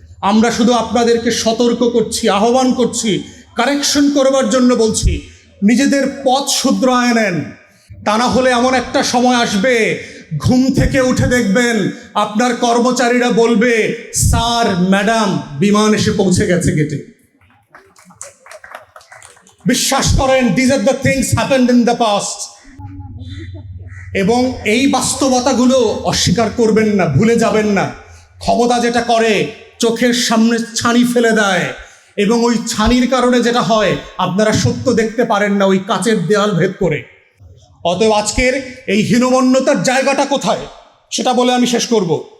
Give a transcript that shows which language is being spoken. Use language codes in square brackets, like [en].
[bn] আমরা শুধু আপনাদেরকে সতর্ক করছি, আহ্বান করছি, কারেকশন করবার জন্য বলছি, নিজেদের পথ শুধরায় নেন। তা না হলে এমন একটা সময় আসবে, ঘুম থেকে উঠে দেখবেন আপনার কর্মচারীরা বলবে, স্যার ম্যাডাম বিমান এসে পৌঁছে গেছে গেটে। বিশ্বাস করেন, [en] these are the things happened in the past. [bn] এবং এই বাস্তবতাগুলো অস্বীকার করবেন না, ভুলে যাবেন না। ক্ষমতা যেটা করে চোখের সামনে ছানি ফেলে দেয়, এবং ওই ছানির কারণে যেটা হয় আপনারা সত্য দেখতে পারেন না, ওই কাচের দেওয়াল ভেদ করে। অতএব আজকের এই হীনমন্যতার জায়গাটা কোথায় সেটা বলে আমি শেষ করব।